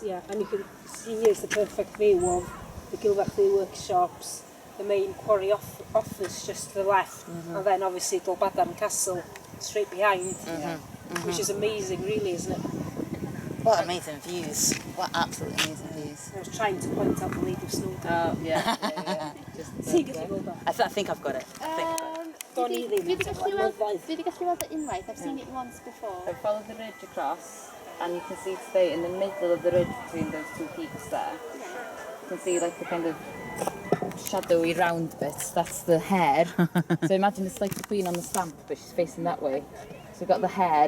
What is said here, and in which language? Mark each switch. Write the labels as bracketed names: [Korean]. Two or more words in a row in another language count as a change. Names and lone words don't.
[English] Yeah, and you can see here's the perfect view of the Clwstwr workshops, the main quarry office just to the left, and then obviously Dolbadarn Castle straight behind, which is amazing, really, isn't it? What amazing views. What absolutely amazing views. I was trying to point out the Lady of Snow. yeah. Just See, get the gold off. I think I've got it. Don't need it. [Welsh] Fi 'di gallu weld it unwaith? [English] I've seen it once before. So follow the ridge across, and you can see today in the middle of the ridge between those two peaks there. You can see like the kind of shadowy round bits. That's the hair. So imagine it's like the Queen on the stamp, but she's facing that way. So you've got the hair.